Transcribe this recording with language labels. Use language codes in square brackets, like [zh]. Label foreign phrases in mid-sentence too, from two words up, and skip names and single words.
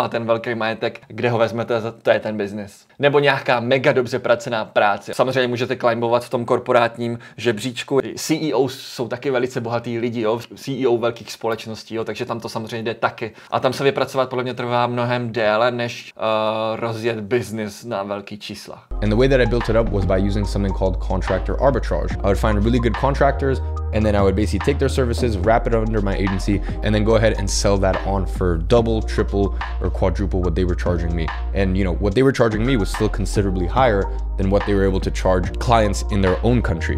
[cs] A ten velký majetek, kde ho vezmete, to je ten biznis. Nebo nějaká mega dobře placená práce. Samozřejmě můžete climbovat v tom korporátním žebříčku. CEO jsou taky velice bohatý lidi, jo? CEO velkých společností, jo? Takže tam to samozřejmě jde taky. A tam se vypracovat podle mě trvá mnohem déle, než rozjet biznis na velký čísla. [en] And the way that I built it up was by using something called contractor arbitrage. I would find really good contractors, and then I would basically take their services, wrap it under my agency, and then go ahead and sell that on for double, triple, or quadruple what they were charging me. And what they were charging me was still considerably higher than what they were able to charge clients in their own country.